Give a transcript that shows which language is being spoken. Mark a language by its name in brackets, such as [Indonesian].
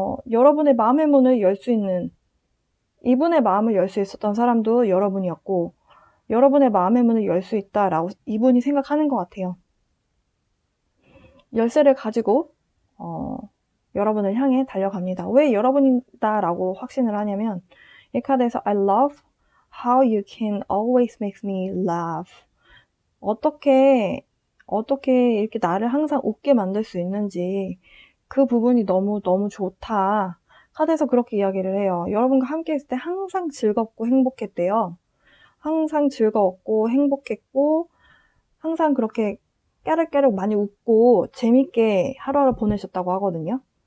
[Korean] 여러분의 마음의 문을 열 수 있는, 이분의 마음을 열 수 있었던 사람도 여러분이었고 여러분의 마음의 문을 열 수 있다라고 이분이 생각하는 것 같아요. 열쇠를 가지고 여러분을 향해 달려갑니다. 왜 여러분이다라고 확신을 하냐면 이 카드에서 [English] I love how you can always make me laugh. [Korean] 어떻게 이렇게 나를 항상 웃게 만들 수 있는지, 그 부분이 너무 좋다. 카드에서 그렇게 이야기를 해요. 여러분과 함께 있을 때 항상 즐겁고 행복했대요. 항상 즐거웠고 행복했고 항상 그렇게 깨르깨르 많이 웃고 재밌게 하루하루 보내셨다고 하거든요.